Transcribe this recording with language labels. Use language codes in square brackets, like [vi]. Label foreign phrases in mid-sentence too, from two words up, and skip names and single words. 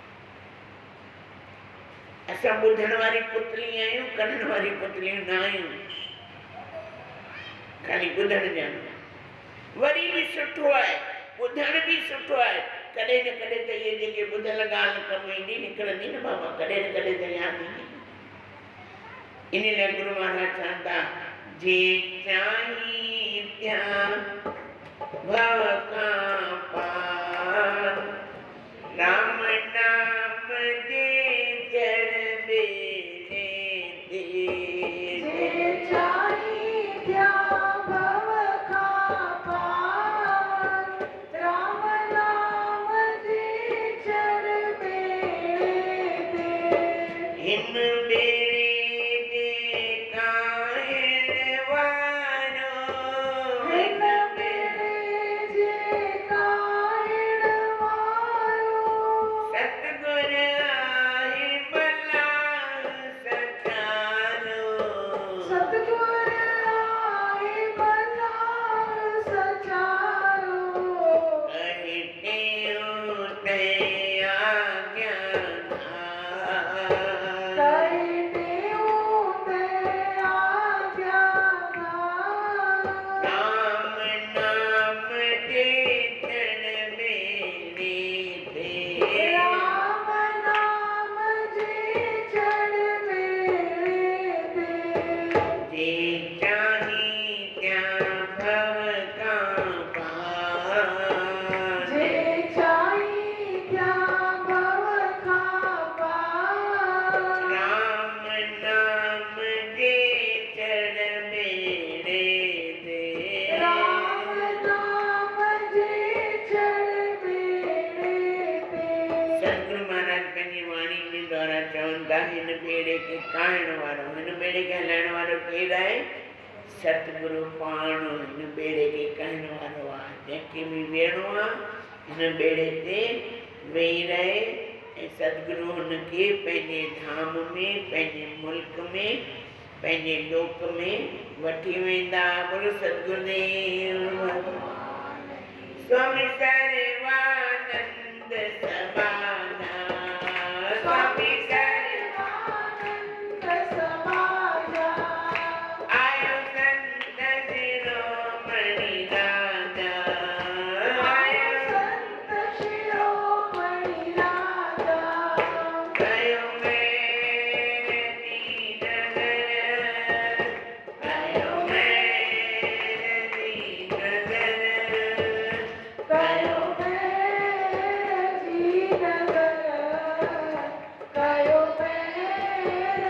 [sd] असां ॿुधण वारी पुतली आहियूं, करण वारी पुतलियूं न आहियूं, खाली ॿुधण ॼाणूं। वरी बि सुठो आहे, ॿुधण बि सुठो आहे, कॾहिं न कॾहिं त इहे जेके ॿुधल ॻाल्हि कमु ईंदी निकिरंदी न बाबा, कॾहिं न कॾहिं त यादि ईंदी। इन लाइ गुरु महाराज चवनि था, जे चाही त्या भव का पार, राम नाम जे जड़ बेड़े दे, जे चाही त्या भव का पार, राम नाम जे जड़ बेड़े दे, हिन बेड़े दे काहिण वारो, हिन बेड़े जे काहिण वारो, सतगुर आहे भला सचारो, सतगुर आहे भला सचारो, कहते उते आज्ञा धार, कहते उते आज्ञा धार, राम नाम जे जड़ बेड़े दे, राम नाम जे जड़ बेड़े दे, जे चाही त्या भव का पार, जे चाही त्या भव का पार, राम नाम जे जड़ बेड़े दे, राम नाम जे जड़ बेड़े दे। सतगुरु महाराज पंहिंजी वाणी जे द्वारा चवनि था, हिन बेड़े खे काइण वारो, हिन बेड़े खे हलाइण वारो केरु आहे? सतगुरु पाण हिन बेड़े खे कहण वारो आहे। जंहिंखे बि वेहणो आहे हिन बेड़े ते वेही रहे ऐं सतगुरु हुनखे पंहिंजे धाम में, पंहिंजे मुल्क में, पंहिंजे लोक में वठी वेंदा। बोलो सतगुरुदेव स्वामी सर्वानंद समाना, स्वामी सर्वानंद समाना, आयो संत शिरोमणि राजा, आयो संत शिरोमणि राजा, कयो मेरे दीन नगर, कयो मेरे दीन नगर, कयो मेरे दीन नगर, कयो मेरे